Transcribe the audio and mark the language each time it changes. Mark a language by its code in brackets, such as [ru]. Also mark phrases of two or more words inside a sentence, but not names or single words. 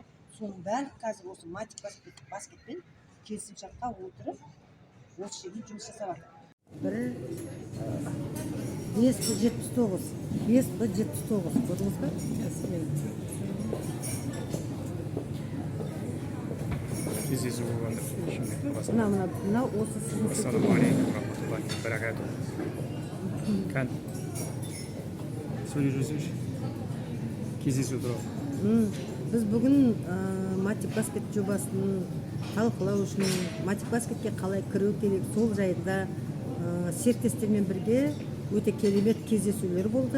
[kk] Соның бәрі қазір осы Матик баскетпен келісімшартқа отырып, осы жерде жұмыс жасап жатыр. Бірі 579, көрдіңіз бе? кездесу болып жатыр. мына осы сіздің [ar] السلام عليكم رحمة الله وبركاته. [kk] Кән сөйлеп жүрсеңші. Кездесу туралы. біз бүгін матик баскет жобасын талқылау үшін матик баскетке қалай кіру керек сол жайында серіктестермен бірге өте керемет кездесулер болды.